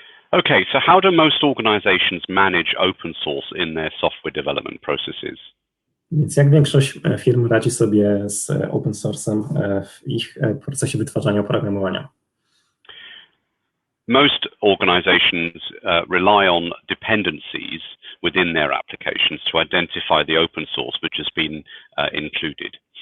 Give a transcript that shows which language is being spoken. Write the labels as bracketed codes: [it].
[en] Okay, so how do most organizations manage open source in their software development processes? [pl] Więc jak większość firm radzi sobie z open source'em w ich procesie wytwarzania oprogramowania? [en] Most organizations rely on dependencies within their applications to identify the open source which has been included.